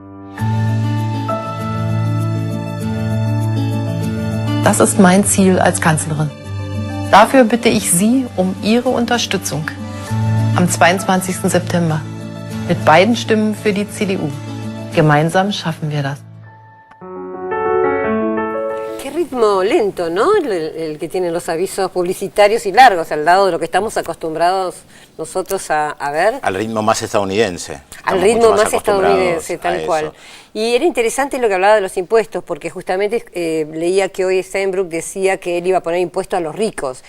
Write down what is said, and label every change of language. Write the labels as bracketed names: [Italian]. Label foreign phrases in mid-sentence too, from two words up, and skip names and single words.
[German] Das ist mein Ziel als Kanzlerin. Dafür bitte ich Sie um Ihre Unterstützung am 22. September mit beiden Stimmen für die CDU. Gemeinsam schaffen wir das. [Spanish] Qué ritmo lento, ¿no? El que tienen los avisos publicitarios y largos, al lado de lo que estamos acostumbrados nosotros a ver. Al ritmo más estadounidense. Al ritmo más estadounidense, tal cual. Y era interesante lo que hablaba de los impuestos, porque justamente leía que hoy Steinbrück decía que él iba a poner impuestos a los ricos.